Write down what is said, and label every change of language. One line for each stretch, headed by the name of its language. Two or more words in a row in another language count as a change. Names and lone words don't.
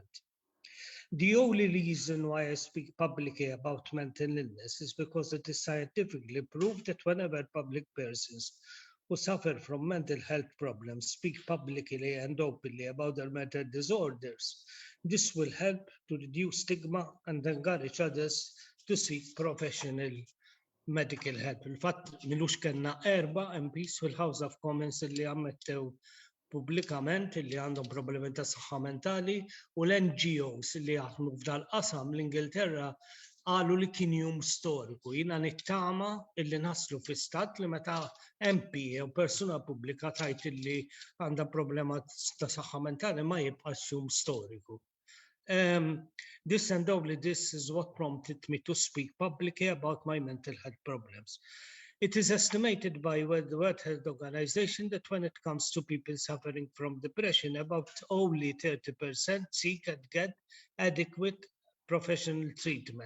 English: The only reason why I speak publicly about mental illness is because it is scientifically proved that whenever public persons who suffer from mental health problems speak publicly and openly about their mental disorders, this will help to reduce stigma and encourage others to seek professional medical help.
Maltese: Il-fatt milux kellna 4 MPs fil-House of Commons li ammettew pubblikament li għandhom problemi ta' saħħa mentali u l-NGOs li jaħdmu f'dal qasam l-Ingilterra qalu li kien jum storiku. Jiena nittama illi naslu fi stat li meta MP u persuna pubblika tajt li għandha problema ta' saħħa mentali ma jibqax jum storiku.
English: This and only this is what prompted me to speak publicly about my mental health problems. It is estimated by the World Health Organization that when it comes to people suffering from depression, about only 30% seek and get adequate professional treatment.